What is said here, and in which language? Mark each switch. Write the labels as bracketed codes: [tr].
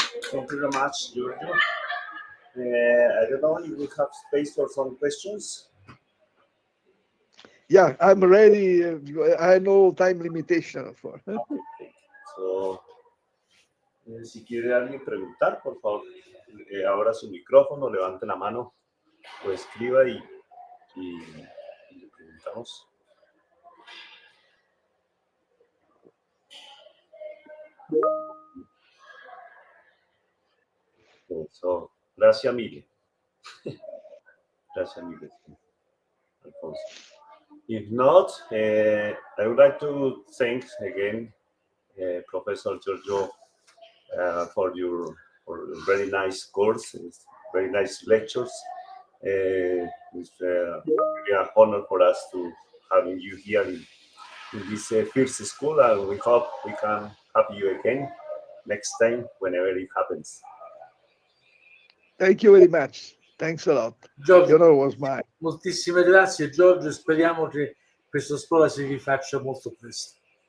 [en] Thank you very much, Giorgio. I don't know if we have space for some questions. Yeah, I'm ready. I know time limitation for. [es] So, si quiere alguien preguntar, por favor, abra su micrófono, levante la mano o escriba y le preguntamos. Eso, gracias mille. Gracias mille, Alfonso. [en] If not, I would like to thank again Professor Giorgio for your very nice course, very nice lectures. It's really an honor for us to having you here in this first school, and we hope we can have you again next time whenever it happens. Thank you very much. Thanks a lot. Giorgio, The honor was mine. [it] moltissime grazie Giorgio, speriamo che questa scuola si rifaccia molto presto.